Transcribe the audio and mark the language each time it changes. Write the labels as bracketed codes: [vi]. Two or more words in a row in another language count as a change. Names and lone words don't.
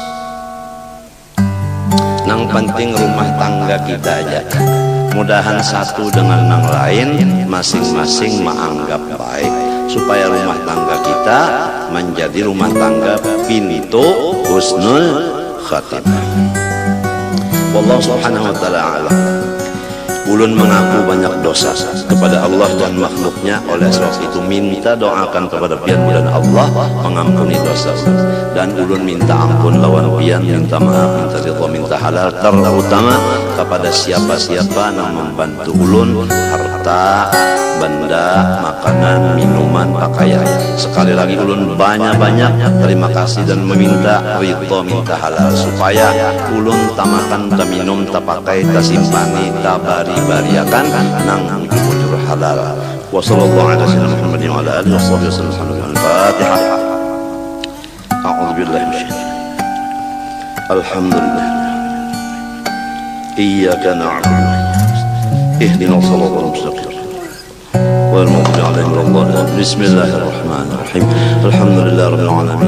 [bjn] Nang penting rumah tangga kita aja. [id] Mudahan satu dengan yang lain masing-masing menganggap baik supaya rumah tangga kita menjadi rumah tangga pintu [ar] husnul khatimah. Wallahu subhanahu wa ta'ala a'lam. [bjn] Ulun mengaku banyak dosa kepada Allah dan makhluknya. Oleh sebab itu minta doakan kepada pian dan Allah mengampuni dosa. Dan ulun minta ampun lawan pian, minta maaf, minta ridha, minta halal, terutama kepada siapa-siapa yang membantu ulun harta, benda, makanan, minuman, pakaian. Sekali lagi ulun banyak-banyak terima kasih dan meminta ridha, minta halal supaya ulun tamakan, ta minum, ta pakai, ta simpani, ta bari-bariakan nang ujur halal. [ar] Wa sallallahu ala sayyidina Muhammadin wa ala alihi washabbihi wasallam. Al-Fatihah. A'udzu billahi minasyaitonir rajim. Alhamdulillah. Iyyaka na'budu wa ihdinas siratal mustaqim. والمغضوب عليهم ولا الضالين. بسم الله الرحمن الرحيم. الحمد لله رب العالمين.